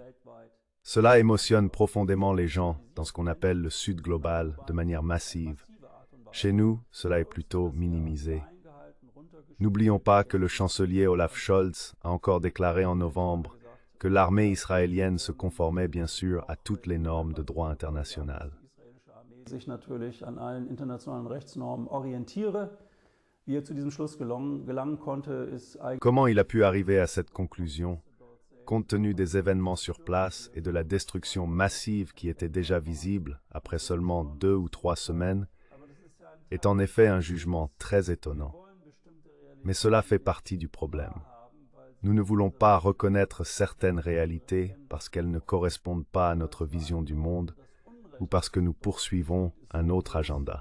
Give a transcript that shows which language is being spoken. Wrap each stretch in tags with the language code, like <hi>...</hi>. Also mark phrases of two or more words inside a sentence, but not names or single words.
<fr>Cela émotionne profondément les gens dans ce qu'on appelle le Sud global de manière massive. Chez nous, cela est plutôt minimisé. N'oublions pas que le chancelier Olaf Scholz a encore déclaré en novembre que l'armée israélienne se conformait bien sûr à toutes les normes de droit international.</fr> <de>Sich natürlich an allen internationalen Rechtsnormen orientiere. Wie er zu diesem Schluss gelangen konnte, ist eigentlich...</de> <fr>Comment il a pu arriver à cette conclusion, compte tenu des événements sur place et de la destruction massive qui était déjà visible après seulement 2 ou 3 semaines, est en effet un jugement très étonnant. Mais cela fait partie du problème. Nous ne voulons pas reconnaître certaines réalités parce qu'elles ne correspondent pas à notre vision du monde ou parce que nous poursuivons un autre agenda.</fr>